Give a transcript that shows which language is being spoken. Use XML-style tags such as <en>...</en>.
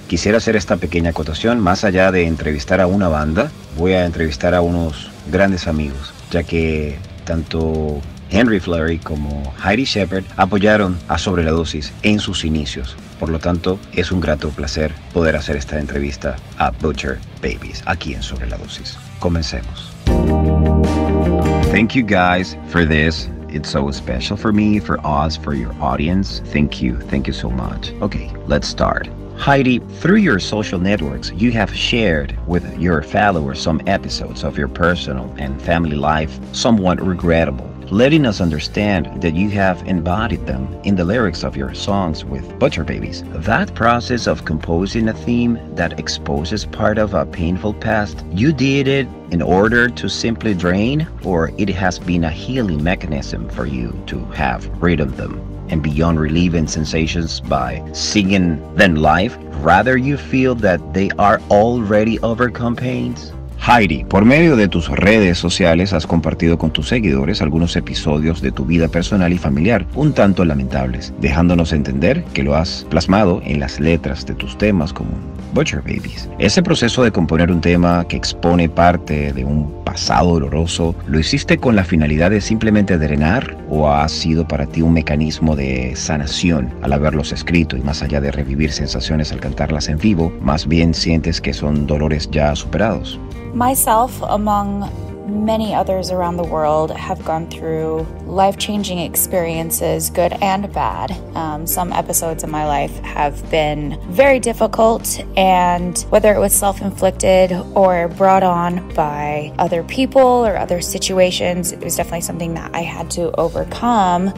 <es>Quisiera hacer esta pequeña acotación. Más allá de entrevistar a una banda, voy a entrevistar a unos grandes amigos, ya que tanto Henry Flurry como Heidi Shepherd apoyaron a Sobre la Dosis en sus inicios. Por lo tanto, es un grato placer poder hacer esta entrevista a Butcher Babies aquí en Sobre la Dosis. Comencemos.</es> <en>Thank you guys for this. It's so special for me, for us, for your audience. Thank you so much. Okay, let's start. Heidi, through your social networks, you have shared with your followers some episodes of your personal and family life, somewhat regrettable, letting us understand that you have embodied them in the lyrics of your songs with Butcher Babies. That process of composing a theme that exposes part of a painful past, you did it in order to simply drain, or it has been a healing mechanism for you to have written them? And beyond relieving sensations by singing them live, rather you feel that they are already overcome pains?</en> <es>Heidi, por medio de tus redes sociales has compartido con tus seguidores algunos episodios de tu vida personal y familiar, un tanto lamentables, dejándonos entender que lo has plasmado en las letras de tus temas como Butcher Babies. Ese proceso de componer un tema que expone parte de un pasado doloroso, ¿lo hiciste con la finalidad de simplemente drenar, o ha sido para ti un mecanismo de sanación al haberlos escrito, y más allá de revivir sensaciones al cantarlas en vivo, más bien sientes que son dolores ya superados?</es> <en>Myself, among many others around the world, have gone through life-changing experiences, good and bad. Some episodes of my life have been very difficult, and whether it was self-inflicted or brought on by other people or other situations, it was definitely something that I had to overcome.</en>